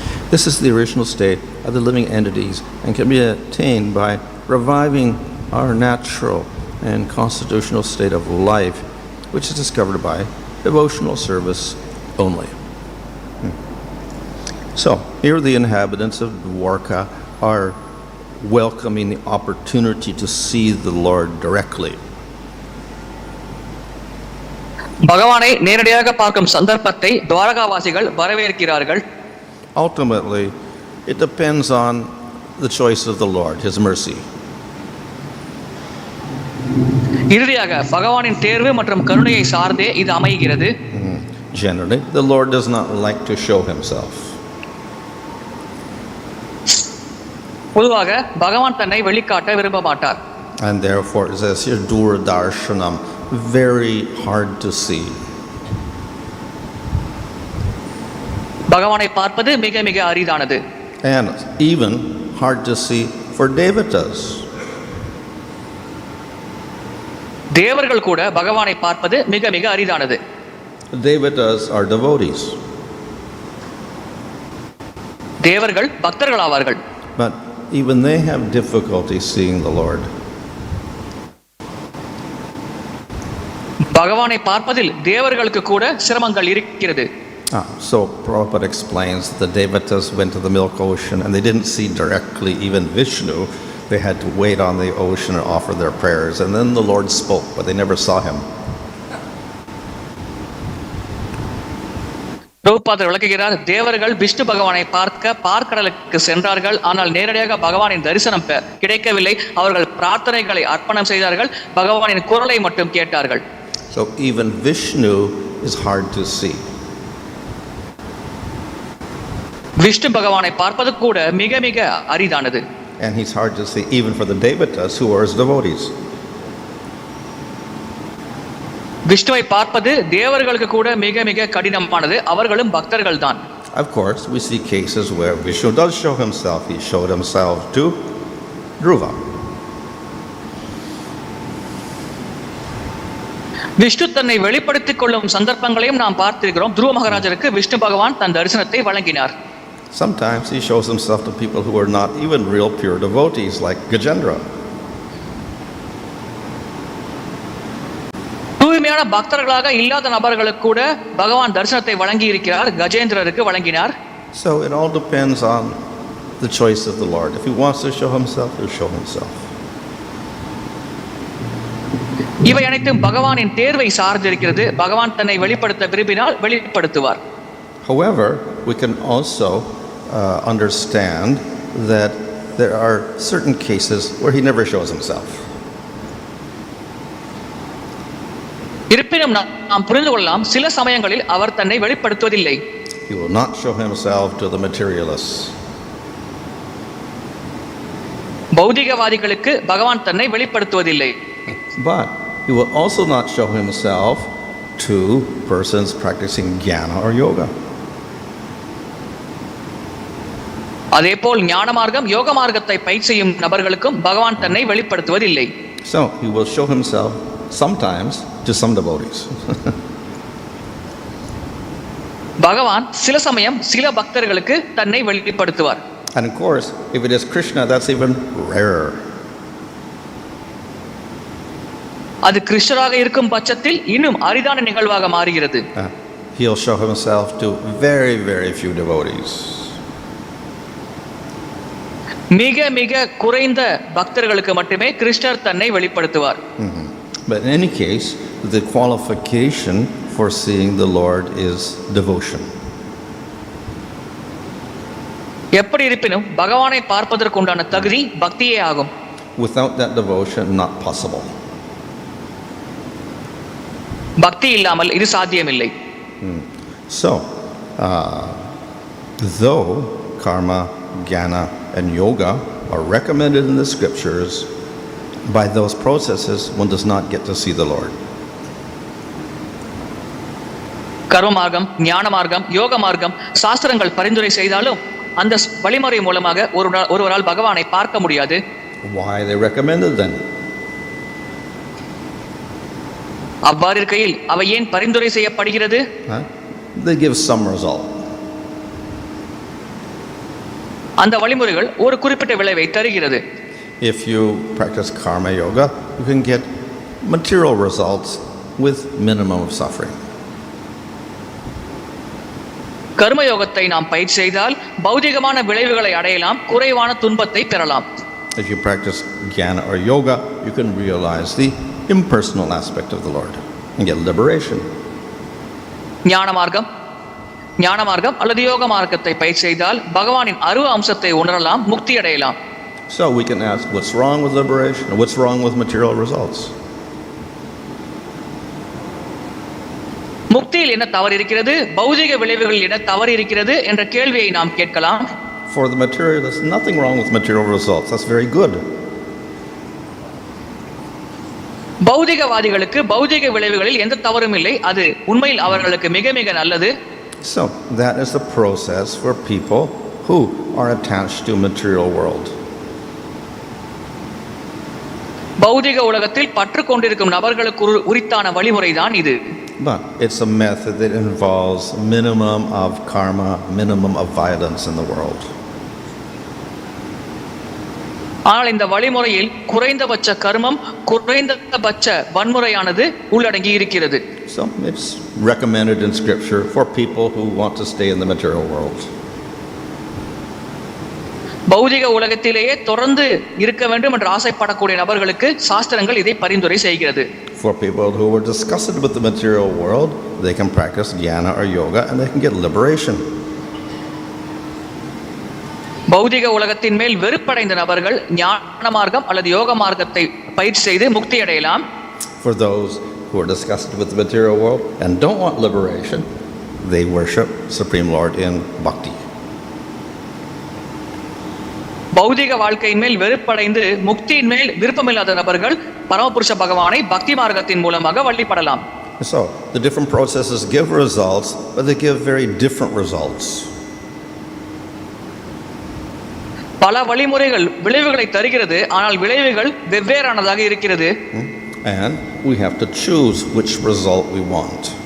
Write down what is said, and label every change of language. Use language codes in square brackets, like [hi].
[en] This is the original state of the living entities and can be attained by reviving our natural and constitutional state of life, which is discovered by devotional service only. So, here the inhabitants of Dwarka are welcoming the opportunity to see the Lord directly. [ta] பகவானை நேரடியாக பார்க்கும் சந்தர்ப்பத்தை துவாரகாவாசிகள் வரவேற்கிறார்கள். [en] Ultimately, it depends on the choice of the Lord, his mercy. [ta] இறுதியாக பகவானின் தேர்வு மற்றும் கருணையை சார்ந்தே இது அமைகிறது. [en] Generally, the Lord does not like to show himself. [ta] பொதுவாக பகவான் தன்னை வெளிக்காட்ட விரும்ப மாட்டார். [en] And therefore, it says here, dūra-darśanam, very hard to see. [ta] பகவானை பார்ப்பது மிக மிக அரிதானது. [en] And even hard to see for devatas. [ta] தேவர்கள் கூட பகவானை பார்ப்பது மிக மிக அரிதானது. [en] Devatas are devotees. [ta] தேவர்கள் பக்தர்கள் ஆவார்கள். [en] But even they have difficulty seeing the Lord. [ta] பகவானை பார்ப்பதில் தேவர்களுக்கு கூட சிரமங்கள் இருக்கிறது. [en] So Prabhupada explains the devatas went to the milk ocean and they didn't see directly even Vishnu. They had to wait on the ocean and offer their prayers, and then the Lord spoke, but they never saw him. [ta] ரூபாதர் விளக்குகிறார், தேவர்கள் விஷ்ணு பகவானை பார்க்க பார்க்கடலுக்கு சென்றார்கள், ஆனால் நேரடியாக பகவானின் தரிசனம் கிடைக்கவில்லை. அவர்கள் பிரார்த்தனைகளை அர்ப்பணம் செய்தார்கள், பகவானின் குரலை மட்டும் கேட்டார்கள். [en] So even Vishnu is hard to see. [ta] Vishnu பகவானை பார்ப்பது கூட மிக மிக அரிதானது. [en] And he's hard to see even for the devatas who are his devotees. [ta] விஷ்ணுவை பார்ப்பது தேவர்களுக்கு கூட மிக மிக கடினமானது. அவர்களும் பக்தர்கள் தான். [en] Of course, we see cases where Vishnu does show himself. He showed himself to Dhruva. [ta] Vishnu தன்னை வெளிப்படுத்திக் கொள்ளும் சந்தர்ப்பங்களையும் நாம் பார்த்திருக்கிறோம். துருவ மகாராஜருக்கு விஷ்ணு பகவான் தன் தரிசனத்தை வழங்கினார். [en] Sometimes he shows himself to people who are not even real pure devotees, like Gajendra. [ta] தூய்மையான பக்தர்களாக இல்லாத நபர்களுக்கு கூட பகவான் தரிசனத்தை வழங்கி இருக்கிறார். கஜேந்திரருக்கு வழங்கினார். [en] So it all depends on the choice of the Lord. If he wants to show himself, he'll show himself. [ta] இவை அனைத்தும் பகவானின் தேர்வை சார்ந்திருக்கிறது. பகவான் தன்னை வெளிப்படுத்த விரும்பினால் வெளிப்படுத்துவார். [en] However, we can also understand that there are certain cases where he never shows himself. [ta] இருப்பினும் நாம் புரிந்து கொள்ளலாம், சில சமயங்களில் அவர் தன்னை வெளிப்படுத்துவதில்லை. [en] He will not show himself to the materialists. [ta] பௌதிகவாதிகளுக்கு பகவான் தன்னை வெளிப்படுத்துவதில்லை. [en] But he will also not show himself to persons practicing jnana or yoga. [ta] அதேபோல் ஞான மார்க்கம் யோக மார்க்கத்தை பயிற்சி செய்யும் நபர்களுக்கும் பகவான் தன்னை வெளிப்படுத்துவதில்லை. [en] So he will show himself sometimes to some devotees. [ta] பகவான் சில சமயம் சில பக்தர்களுக்கு தன்னை வெளிப்படுத்துவார். [en] And of course, if it is Krishna, that's even rarer. [ta] அது கிருஷ்ணராக இருக்கும் பட்சத்தில் இன்னும் அரிதான நிகழ்வாக மாறுகிறது. [en] He'll show himself to very, very few devotees. [ta] மிக மிக குறைந்த பக்தர்களுக்கு மட்டுமே கிருஷ்ணர் தன்னை வெளிப்படுத்துவார். [en] But in any case, the qualification for seeing the Lord is devotion. [ta] எப்படி இருப்பினும் பகவானை பார்ப்பதற்கு உண்டான தகுதி பக்தியே ஆகும். [en] Without that devotion, not possible. [ta] பக்தி இல்லாமல் இது சாத்தியமில்லை. [en] So, though karma, jnana, and yoga are recommended in the scriptures, by those processes one does not get to see the Lord. [ta] கர்ம மார்க்கம், ஞான மார்க்கம், யோக மார்க்கம் சாஸ்திரங்கள் பரிந்துரை செய்தாலும் அந்த வழிமுறை மூலமாக ஒருவரால் பகவானை பார்க்க முடியாது. [en] Why they recommended then? [ta] அவ்வாறு இருக்கையில் அவை ஏன் பரிந்துரை செய்யப்படுகிறது? [en] They give some result. [ta] அந்த வழிமுறைகள் ஒரு குறிப்பிட்ட விளைவை தருகிறது. [en] If you practice karma yoga, you can get material results with minimum of suffering. [ta] கர்ம யோகத்தை நாம் பயிற்சி செய்தால் பௌதிகமான விளைவுகளை அடையலாம், குறைவான துன்பத்தை பெறலாம். [en] If you practice jnana or yoga, you can realize the impersonal aspect of the Lord and get liberation. [ta] ஞான மார்க்கம் அல்லது யோக மார்க்கத்தை பயிற்சி செய்தால் பகவானின் அருவ அம்சத்தை உணரலாம், முக்தி அடையலாம். [en] So we can ask, what's wrong with liberation and what's wrong with material results? [ta] முக்தியில் என்ன தவறு இருக்கிறது, பௌதிக விளைவுகளில் என்ன தவறு இருக்கிறது என்ற கேள்வியை நாம் கேட்கலாம். [en] For the materialist, nothing wrong with material results. That's very good. [ta] பௌதிகவாதிகளுக்கு பௌதிக விளைவுகளில் எந்த தவறும் இல்லை, அது உண்மையில் அவர்களுக்கு மிக மிக நல்லது. [en] So that is the process for people who are attached to material world. [ta] பௌதிக உலகத்தில் பற்று கொண்டிருக்கும் நபர்களுக்கு உரித்தான வழிமுறை தான் இது. [en] But it's a method that involves minimum of karma, minimum of violence in the world. [ta] ஆனால் இந்த வழிமுறையில் குறைந்தபட்ச கர்மம், குறைந்தபட்ச வன்முறையானது உள்ளடங்கி இருக்கிறது. [en] So it's recommended in scripture for people who want to stay in the material world. [ta] பௌதிக உலகத்திலேயே தொடர்ந்து இருக்க வேண்டும் என்று ஆசைப்படக்கூடிய நபர்களுக்கு சாஸ்திரங்கள் இதை பரிந்துரை செய்கிறது. [en] For people who are disgusted with the material world, they can practice jnana or yoga and they can get liberation. [ta] பௌதிக உலகத்தின் மேல் வெறுப்படைந்த நபர்கள் ஞான மார்க்கம் அல்லது யோக மார்க்கத்தை பயிற்சி செய்து முக்தி அடையலாம். [en] For those who are disgusted with the material world and don't want liberation, they worship Supreme Lord in bhakti. [ta] பௌதிக வாழ்க்கையின் மேல் வெறுப்படைந்து முக்தியின் மேல் விருப்பமில்லாத நபர்கள் பரமபுருஷ பகவானை பக்தி மார்க்கத்தின் மூலமாக வழிபடலாம். [en] So, the different processes give results, but they give very different results. [ta] பல வழிமுறைகள் விளைவுகளை தருகிறது, ஆனால் விளைவுகள் வெவ்வேறானதாக இருக்கிறது. [en] And we have to choose which result we want.